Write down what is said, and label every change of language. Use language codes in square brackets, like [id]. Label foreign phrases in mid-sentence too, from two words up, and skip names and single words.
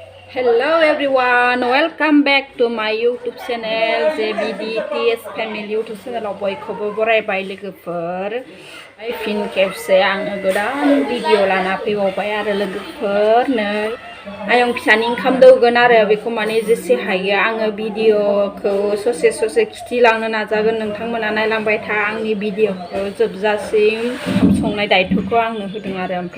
[en] Hello everyone, welcome back to my YouTube channel JBDTS Family YouTube channel [brx] बयखौबो बरायबाय लोगोफोर फिन खेबसे आङो गोदान भिडिअ लाना फैबावबाय आरो लोगोफोर नै आयं फिसानि ओंखाम दौगोन आरो बेखौ माने जेसे हायो आङो भिडिअखौ ससे खिथिलांनो नाजागोन नोंथांमोना नायलांबाय था आंनि भिडिअखौ जोबजासिम ओंखाम संनाय दायित्वखौ आंनो होदों आरो ओमफ्राय